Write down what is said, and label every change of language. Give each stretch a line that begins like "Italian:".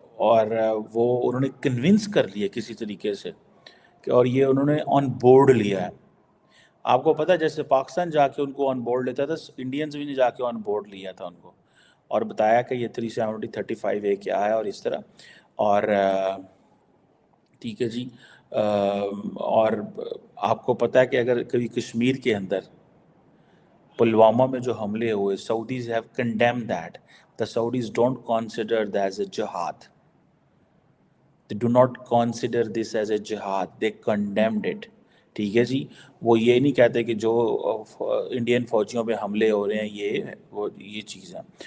Urdu: اور وہ انہوں نے کنونس کر لیا کسی طریقے سے کہ، اور یہ انہوں نے آن بورڈ لیا ہے۔ آپ کو پتہ ہے جیسے پاکستان جا کے ان کو آن بورڈ لیتا تھا، انڈینز بھی نے جا کے آن بورڈ لیا تھا ان کو، اور بتایا کہ یہ 370 35A کیا ہے اور اس طرح، اور ٹھیک ہے جی۔ اور آپ کو پتہ ہے کہ اگر کبھی کشمیر کے اندر پلوامہ میں جو حملے ہوئے،
English: Saudis have condemned that. The Saudis don't consider that as a جہاد. they do not consider this as a jihad, they condemned it.
Urdu: ٹھیک ہے جی، وہ یہ نہیں کہتے کہ جو انڈین فوجیوں پہ حملے ہو رہے ہیں یہ چیز ہے.